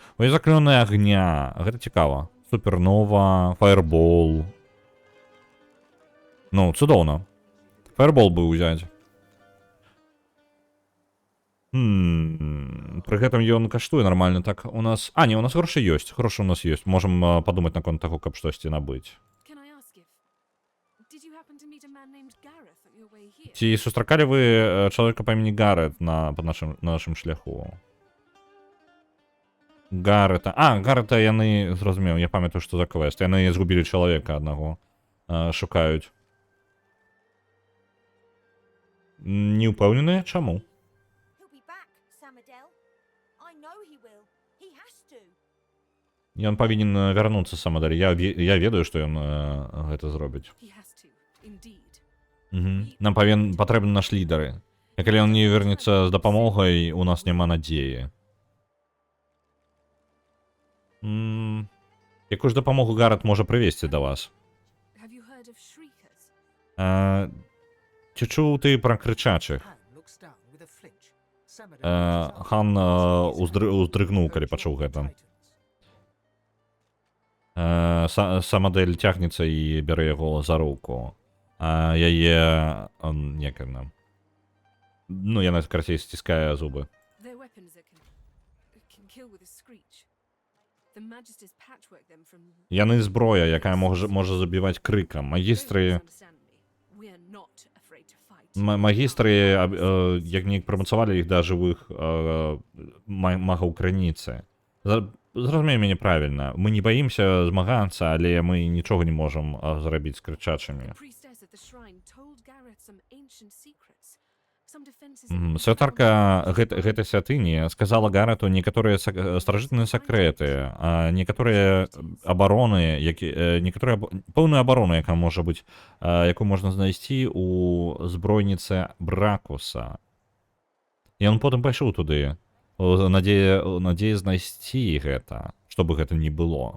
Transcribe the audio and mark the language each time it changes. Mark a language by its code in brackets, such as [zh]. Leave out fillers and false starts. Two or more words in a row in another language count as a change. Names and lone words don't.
[be] У яе заклёная агня. Гэта цікава. Супернова, фаербол. Ну, цудоўна. Фаербол бы ўзяць. Пры гэтым ён каштуе нармальна. Так, у нас... А, не, у нас грошы ёсць. Грошы у нас ёсць. Можам падумаць наконт таго, каб штосьці набыць. [en] Can I ask if... Did you happen to meet a man named Gareth on your way here? [be] Ці сустракалі вы чалавека па імені Гарет на нашым шляху? Гарета. А, Гарета яны, зразумеў, я памятаю, што за квест. Яны згубілі чалавека аднаго. Шукаюць. Не ўпэўнены, чаму? [en] He'll be back, Samadel. I know he will. He has to. [be] Ён павінен вярнуцца самадаль. Я ведаю, што ён гэта зробіць. [en] He has to, indeed. [be] Нам патрэбны наш лідары. І калі ён не вернецца з дапамогай, у нас няма надзеі. Якую ж дапамогу Гарет можа прывесці да вас? [en] Have you heard of shriekers? [be] Ці чуў ты пра крычачых? [en] Han looks down with a flinch. Samadel [be] Хан уздрыгнуў, калі пачуў гэта. Самадэль цягнецца і бярэ яго за руку. Яе... Як яна? Ну, яна карацей сціскае зубы. [en] They're weapons that can kill with a screech. The Magister's patchwork them from... [be] Яны зброя, якая можа забіваць крыкам. Магістры... [en] We're not afraid to fight. [be] Магістры, як неяк прымацавалі іх да жывых магаў крыніцы. Зразумей мяне правільна. Мы не баімся змагацца, але мы нічога не можам зрабіць з крычачымі. [en] The priestess at the shrine told Gareth some ancient secrets. Some defenses... [be] Святарка гэтай святыні сказала Гарету некаторыя старажытныя сакрэты, некаторыя абароны, некаторыя пэўную абарону, якая можа быць, якую можна знайсці у збройніцы Бракуса. І ён потым пайшоў туды, надзея знайсці гэта, што бы гэта ні было.